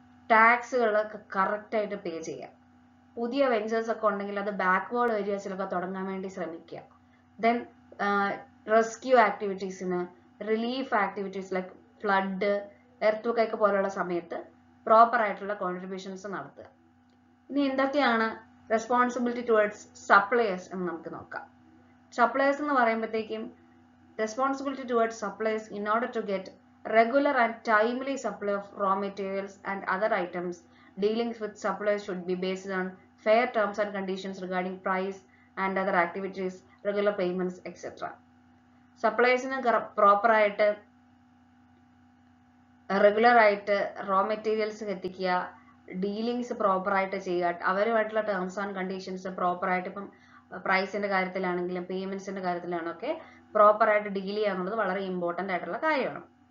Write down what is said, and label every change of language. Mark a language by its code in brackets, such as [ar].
[ml] ടാക്സുകളൊക്കെ കറക്റ്റായിട്ട് പേ ചെയ്യുക. പുതിയ വെഞ്ചേഴ്സ് ഒക്കെ ഉണ്ടെങ്കിൽ അത് ബാക്ക്വേർഡ് ഏരിയാസിലൊക്കെ തുടങ്ങാൻ വേണ്ടി ശ്രമിക്കുക. Then rescue ആക്ടിവിറ്റീസിന്, relief activities like flood, earth പോലുള്ള സമയത്ത് പ്രോപ്പർ ആയിട്ടുള്ള കോൺട്രിബ്യൂഷൻസ് നടത്തുക. ഇനി എന്തൊക്കെയാണ് റെസ്പോൺസിബിലിറ്റി ടുവേർഡ്സ് സപ്ലയേഴ്സ് എന്ന് നമുക്ക് നോക്കാം. സപ്ലയേഴ്സ് എന്ന് പറയുമ്പോഴത്തേക്കും [en] responsibility towards suppliers in order to get regular and timely supply of raw materials and other items. Dealings with suppliers should be based on fair terms and conditions regarding price and other activities, regular payments, etc. [ml] Suppliersന് proper ആയിട്ട് regular ആയിട്ട് raw materials എത്തിക്കുക, dealings proper ആയിട്ട് ചെയ്യുക, അവരുമായിട്ടുള്ള terms and conditions proper ആയിട്ട്, ഇപ്പം പ്രൈസിന്റെ കാര്യത്തിലാണെങ്കിലും പേയ്മെന്റ്സിന്റെ കാര്യത്തിലാണൊക്കെ proper ആയിട്ട് ഡീൽ ചെയ്യുക എന്നുള്ളത് വളരെ ഇമ്പോർട്ടൻ്റ് ആയിട്ടുള്ള കാര്യമാണ്.